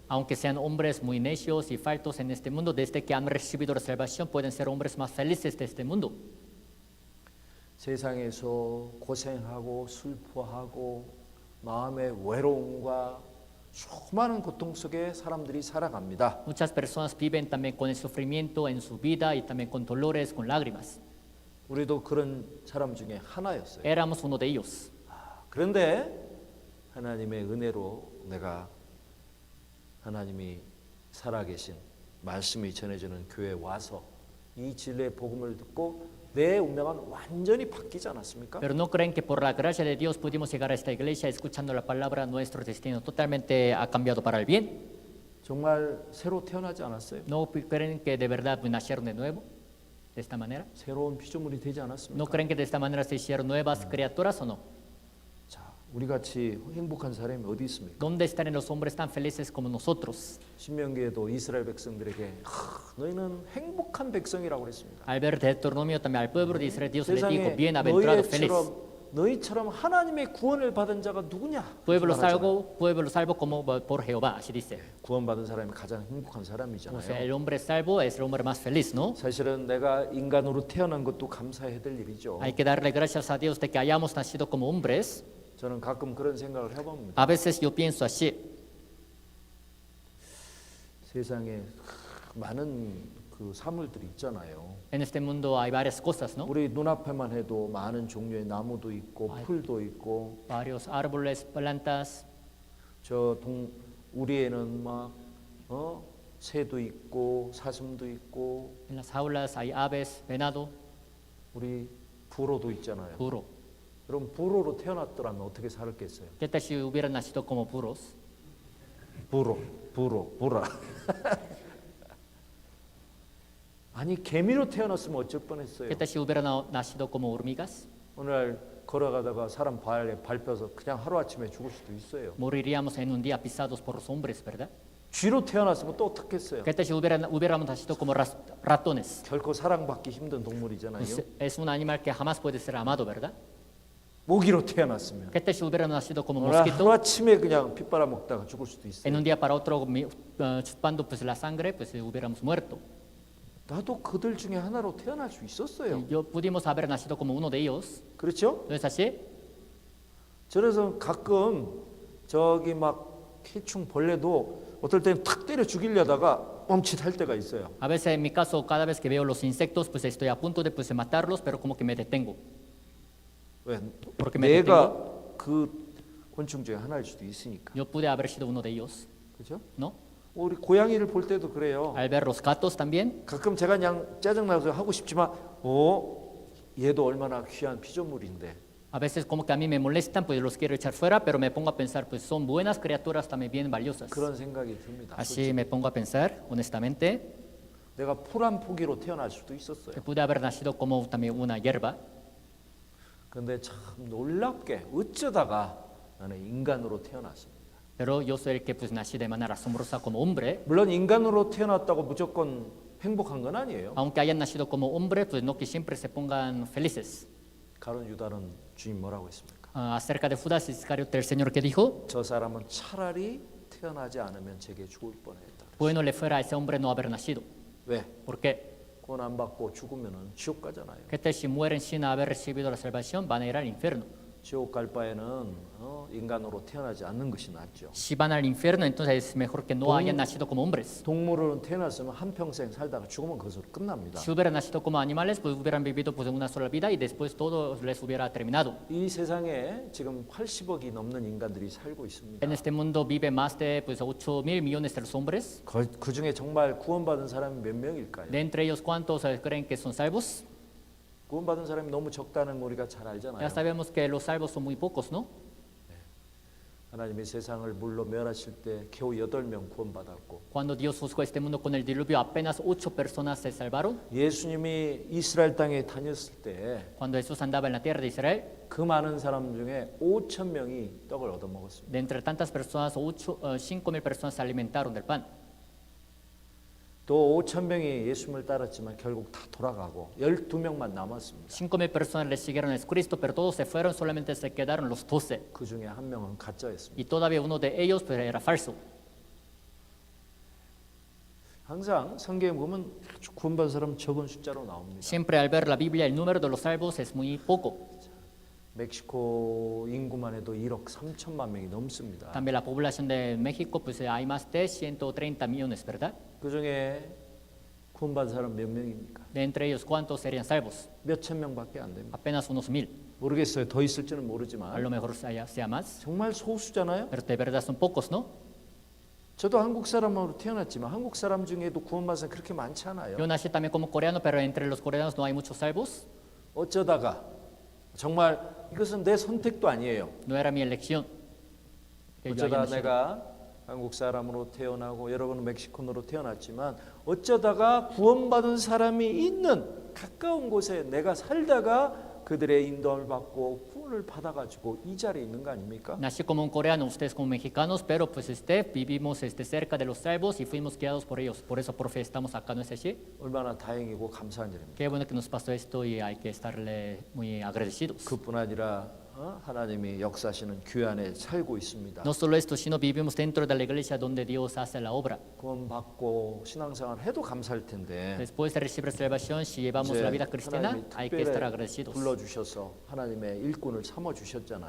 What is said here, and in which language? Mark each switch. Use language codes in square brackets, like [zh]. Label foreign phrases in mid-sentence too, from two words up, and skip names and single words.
[es] Aunque sean hombres muy necios y faltos en este mundo, desde que han recibido la salvación, pueden ser hombres más felices de este mundo. [ko] 세상에서 고생하고 슬퍼하고 마음의 외로움과 수많은 고통 속에 사람들이 살아갑니다. [es] Muchas personas viven también con el sufrimiento en su vida y también con dolores, con lágrimas. [ko] 우리도 그런 사람 중에 하나였어요. [es] Éramos uno de ellos. [ko] 그런데 하나님의 은혜로 내가 하나님이 살아계신 말씀이 전해지는 교회에 와서 이 진리의 복음을 듣고 내 운명은 완전히 바뀌지 않았습니까? [es] Pero no creen que por la gracia de Dios pudimos llegar a esta iglesia escuchando la palabra, nuestro destino totalmente ha cambiado para el bien. [ko] 정말 새로 태어나지 않았어요? [es] No creen que de verdad nacieron de nuevo de esta manera. [ko] 새로운 피조물이 되지 않았습니까? [es] No creen que de esta manera se hicieron nuevas criaturas o no. [ko] 자, 우리 같이 행복한 사람이 어디 있습니까? [es] ¿Dónde están los hombres tan felices como nosotros? [ko] 신명기에도 이스라엘 백성들에게 너희는 행복한 백성이라고 그랬습니다. [es] Al ver Deuteronomio también al pueblo de Israel, Dios les dijo, [ko] 세상에 [es] bienaventurado, feliz. [ko] 너희처럼 하나님의 구원을 받은 자가 누구냐? [es] Pueblo salvo como por Jehová, así dice. [ko] 구원받은 사람이 가장 행복한 [es] O sea, [ko] 사람이잖아요. [es] el hombre salvo es el hombre más feliz, ¿no? [ko] 사실은 내가 인간으로 태어난 것도 감사해야 될 일이죠. [es] Hay que darle gracias a Dios de que hayamos nacido como hombres. [ko] 저는 가끔 그런 생각을 해봅니다. [es] A veces yo pienso así. [ko] 세상에 많은 그 사물들이 있잖아요. [es] En este mundo hay varias cosas, ¿no? [ko] 우리 눈앞에만 해도 많은 종류의 나무도 있고 풀도 있고 [es] Varios árboles, plantas. [ko] 우리에는 막 새도 있고 사슴도 있고 [es] En las jaulas hay aves, venado, [ko] 우리 불어도 있잖아요. [es] burro. [ko] 그럼 불어로 태어났더라면 어떻게 살았겠어요? [es] ¿Qué tal si hubieran nacido como burros? [ko] 불어. 아니 개미로 태어났으면 어쩔 뻔했어요. [es] ¿Qué tal si hubieran nacido como hormigas? [ko] 오늘 걸어가다가 사람 발에 밟혀서 그냥 하루아침에 죽을 수도 있어요. [es] Moriríamos en un día pisados por los hombres, ¿verdad? [ko] 쥐로 태어났으면 또 어떻겠어요? [es] ¿Qué tal si hubiéramos nacido como ratones? [ko] 결코 사랑받기 힘든 동물이잖아요. [es] Es un animal que jamás puede ser amado, ¿verdad? [ko] 모기로 태어났으면 [es] ¿Qué tal si hubiéramos nacido como [ko] 오늘 [es] mosquito? [ko] 하루아침에 그냥 피 빨아먹다가 죽을 수도 있어요. [es] En un día para otro, chupando pues la sangre, pues hubiéramos muerto. [ko] 나도 그들 중에 하나로 태어날 수 있었어요. [es] Pudimos haber nacido como uno de ellos. [ko] 그렇죠? [es] ¿No es así? [ko] 그래서 가끔 저기 막 해충 벌레도 어떨 때는 탁 때려 죽이려다가 멈칫할 때가 있어요. [es] A veces en mi caso, cada vez que veo los insectos, pues estoy a punto de pues, matarlos, pero como que me detengo. [ko] 왜? [es] Porque me [ko] 내가 [es] detengo. [ko] 그 곤충 중에 하나일 수도 있으니까. [es] Yo pude haber sido uno de ellos, [ko] 그렇죠? [es] ¿no? [ko] 우리 고양이를 볼 때도 그래요. [es] Al ver los gatos también, [ko] 가끔 제가 그냥 짜증나서 하고 싶지만 얘도 얼마나 귀한 피조물인데 [es] a veces como que a mí me molestan, pues los quiero echar fuera, pero me pongo a pensar, pues son buenas criaturas también bien valiosas. [ko] 그런 생각이 듭니다. [es] Así me pongo a pensar, honestamente. [ko] 내가 풀 한 포기로 태어날 수도 있었어요. [es] que pude haber nacido como también una hierba. [ko] 근데 참 놀랍게 어쩌다가 나는 인간으로 태어났습니다. [es] Pero yo soy el que pues nací de manera asombrosa como hombre. [ko] 물론 인간으로 태어났다고 무조건 행복한 건 아니에요. [es] Aunque hayan nacido como hombre, pues no que siempre se pongan felices. [ko] 가룟 유다는 주님 뭐라고 했습니까? [es] Acerca de Judas Iscariote, el Señor que dijo, [ko] 저 사람은 차라리 태어나지 않으면 제게 죽을 뻔했다. [es] bueno le fuera a ese hombre no haber nacido. [ko] 왜? [es] ¿Por qué? [ko] 구원 안 받고 죽으면은 지옥 가잖아요. [es] ¿Qué tal si mueren sin haber recibido la salvación? Van a ir al infierno. [ko] 지옥 갈 바에는 인간으로 태어나지 않는 것이 낫죠. [es] Si van al infierno, entonces es mejor que no hayan nacido como hombres. [ko] 동물은 태어났으면 한 평생 살다가 죽으면 그것으로 끝납니다. [es] Si hubieran nacido como animales, pues hubieran vivido pues una sola vida y después todo les hubiera terminado. [ko] 이 세상에 지금 80억이 넘는 인간들이 살고 있습니다. [es] En este mundo vive más de pues 8.000 millones de los hombres. [ko] 그 중에 정말 구원받은 사람이 몇 명일까요? [es] De entre ellos, ¿cuántos creen que son salvos? [ko] 구원받은 사람이 너무 적다는 거 우리가 잘 알잖아요. [es] Ya sabemos que los salvos son muy pocos, ¿no? [ko] 하나님이 세상을 물로 멸하실 때 겨우 8명 구원받았고 [es] Cuando Dios juzgó este mundo con el diluvio, apenas 8 personas se salvaron. [ko] 예수님이 이스라엘 땅에 다녔을 때 그 [es] Cuando Jesús andaba en la tierra de Israel, [ko] 많은 사람 중에 5천 명이 떡을 얻어먹었습니다. [es] de entre tantas personas, 5.000 personas se alimentaron del pan. [ko] 또 5천 명이 예수님을 따랐지만 결국 다 돌아가고 12명만 남았습니다. [es] 5.000 personas le siguieron a Cristo, pero todos se fueron, solamente se quedaron los 12. [ko] 그 중에 한 명은 가짜였습니다. [es] Y todavía uno de ellos pues, era falso. [ko] 항상 성경에 보면 아주 구원받은 사람 적은 숫자로 나옵니다. [es] Siempre al ver la Biblia, el número de los salvos es muy poco. [ko] 멕시코 인구만 해도 1억 3천만 명이 넘습니다. [es] También la población de México, pues hay más de 130 millones, ¿verdad? [ko] 그 중에 구원받은 사람 몇 명입니까? [es] De entre ellos, ¿cuántos serían salvos? [ko] 몇천 명밖에 안 됩니다. [es] Apenas unos 1.000. [ko] 모르겠어요. 더 있을지는 [es] A [ko] 모르지만 [es] lo mejor sea más, [ko] 정말 소수잖아요. [es] pero de verdad son pocos, ¿no? [ko] 저도 한국 사람으로 태어났지만 한국 사람 중에도 구원받은 사람 그렇게 많지 않아요. [es] Yo nací también como coreano, pero entre los coreanos no hay muchos salvos. [ko] 어쩌다가 정말 이것은 내 선택도 아니에요. [es] No era mi elección. Que yo haya [ko] 어쩌다 [es] nacido. [ko] 내가 한국 사람으로 태어나고 여러분은 멕시코노로 태어났지만 어쩌다가 구원받은 사람이 있는 가까운 곳에 내가 살다가 그들의 인도함을 받고 구원을 받아가지고 이 자리에 있는 거 아닙니까? [es] Nací como un coreano, ustedes como mexicanos, pero pues vivimos cerca de los salvos y fuimos guiados por ellos. Por eso, profe, estamos acá, ¿no es así? [ko] 얼마나 다행이고 감사한 일입니다. [es] Qué bueno que nos pasó esto y hay que estarle muy agradecidos. [ko] 그뿐 아니라 하나님이 역사하시는 교회 안에 살고 있습니다. [es] No solo esto, sino vivimos dentro de la iglesia donde Dios hace la obra. [ko] 구원받고 신앙생활 해도 감사할 텐데 [es] Después de recibir salvación, si llevamos la vida cristiana, [ko] 하나님이 [es] hay que estar [ko] 특별히 [es] agradecidos. [ko] 불러주셔서 하나님의 일꾼을 삼아주셨잖아요.